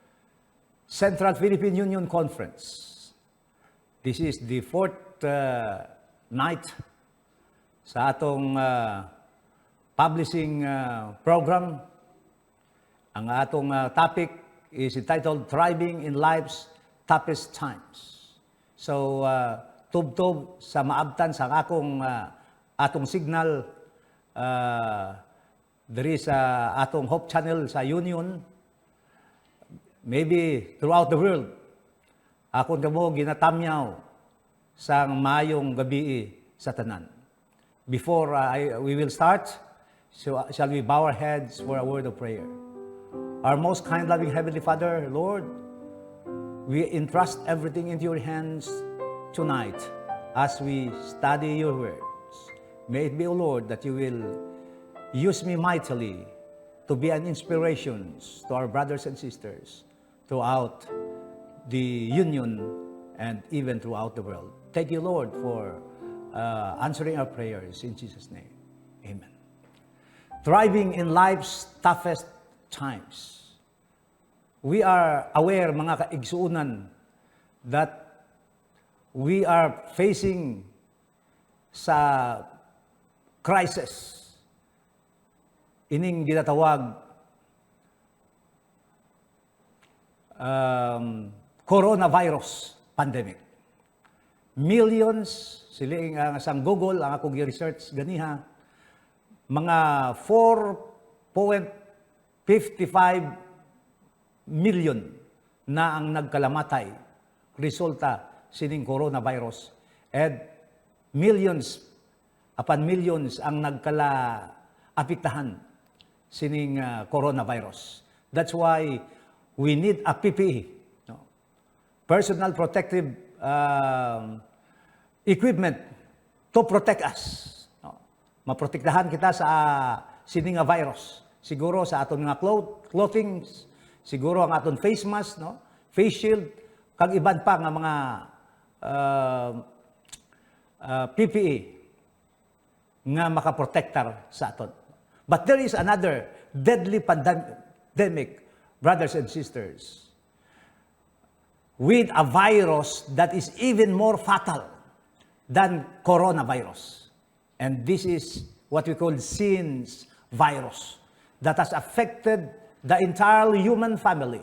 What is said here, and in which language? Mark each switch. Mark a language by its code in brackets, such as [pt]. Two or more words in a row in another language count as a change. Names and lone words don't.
[en] Central Philippine Union Conference. This is the fourth night [hil] sa atong [en] publishing program. [hil] Ang atong [en] topic is entitled Thriving in Life's Toughest Times. [hil] So, tub-tub sa maabtan sa akong atong signal, [en] there is [hil] atong Hope Channel sa Union, [en] maybe throughout the world. [hil] Akong kamo ginatamyaw sa mayong gabi sa tanan. [en] Before we will start, so shall we bow our heads for a word of prayer. Our most kind, loving Heavenly Father, Lord, we entrust everything into your hands tonight as we study your words. May it be, O Lord, that you will use me mightily to be an inspiration to our brothers and sisters throughout the Union and even throughout the world. Thank you, Lord, for answering our prayers in Jesus' name. Amen. Thriving in life's toughest times. We are aware, [hil] mga kaigsuunan, [en] that we are facing sa crisis [hil] ining ginatawag [en] coronavirus pandemic. [hil] Millions, siling sang Google, ang akong research ganiha, mga 4.55 million na ang nagkalamatay resulta sining coronavirus. [en] And millions upon millions [hil] ang nagkala-apektahan sining coronavirus. [en] That's why we need a PPE, no? Personal protective equipment to protect us. No? [hil] Maprotektahan kita sa sining nga virus. Siguro sa aton mga clothing, siguro ang aton [en] face mask, [hil] no? [en] Face shield, [hil] kag iban pa nga mga PPE nga makaprotektar sa aton. [en] But there is another deadly pandemic, brothers and sisters, with a virus that is even more fatal than coronavirus. And this is what we call SINS virus that has affected the entire human family.